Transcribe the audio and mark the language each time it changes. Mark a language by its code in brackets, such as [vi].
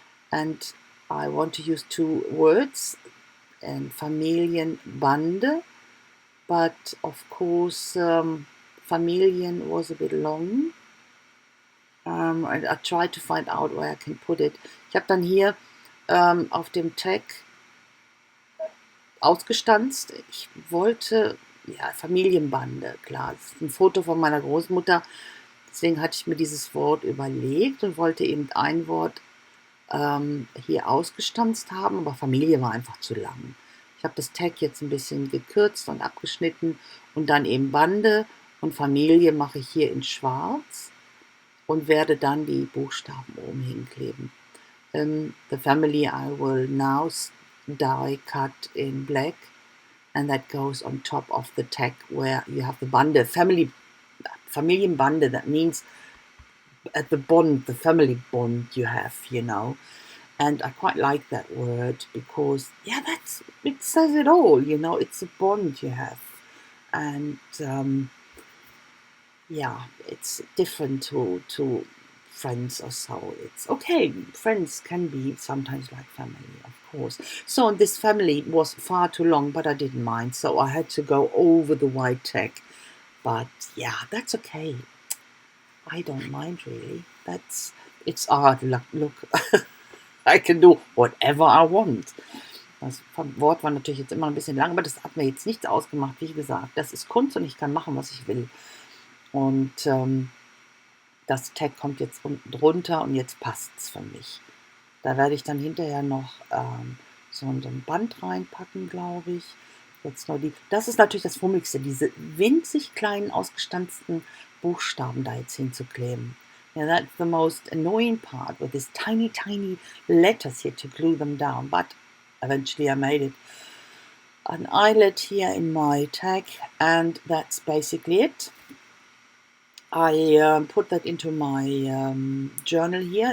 [en] And I want to use two words, and Familienbande, but of course Familien was a bit long. And I tried to find out where I can put it. [de] Ich habe dann hier auf dem Tag ausgestanzt. Ich wollte, Familienbande, klar. Das ist ein Foto von meiner Großmutter. Deswegen hatte ich mir dieses Wort überlegt und wollte eben ein Wort hier ausgestanzt haben, aber Familie war einfach zu lang. Ich habe das Tag jetzt ein bisschen gekürzt und abgeschnitten und dann eben Bande und Familie mache ich hier in schwarz und werde dann die Buchstaben oben hinkleben. [en] The family I will now die cut in black, and that goes on top of the tag where you have the Bande, Familienbande. That means at the bond, the family bond you have, you know. And I quite like that word because, it says it all, you know, it's a bond you have. And yeah, it's different to friends or so. It's okay. Friends can be sometimes like family, of course. So this family was far too long, but I didn't mind. So I had to go over the white tag. But yeah, that's okay. I don't mind really. It's art. Look, I can do whatever I want. [de] Das Wort war natürlich jetzt immer ein bisschen lang, aber das hat mir jetzt nichts ausgemacht. Wie gesagt, das ist Kunst und ich kann machen, was ich will. Und das Tag kommt jetzt unten drunter und jetzt passt es für mich. Da werde ich dann hinterher noch so ein Band reinpacken, glaube ich. Jetzt nur das ist natürlich das Fummeligste, diese winzig kleinen ausgestanzten Buchstaben da jetzt hinzukleben. [en] Yeah, that's the most annoying part with these tiny, tiny letters here to glue them down. But eventually I made it. An eyelet here in my tag, and that's basically it. I put that into my journal here.